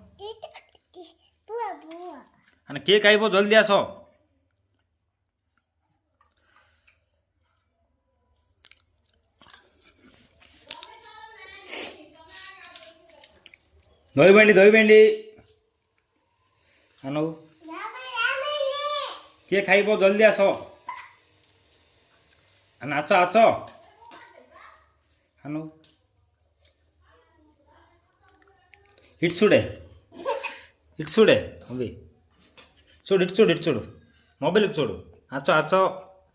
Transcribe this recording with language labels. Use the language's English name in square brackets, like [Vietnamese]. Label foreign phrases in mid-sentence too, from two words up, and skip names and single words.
[Odia] ଆନେ କିଏ ଖାଇବ ଜଲ୍ଦି ଆସ ଦହି ଭେଣ୍ଡି ଆନ କିଏ ଖାଇବ ଜଲ୍ଦି ଆସ ଆସ ଆସ ଆନ [Telugu] ఇటు చూడే అవి చూడు ఇటు చూడు మొబైల్కి చూడు అచ్చో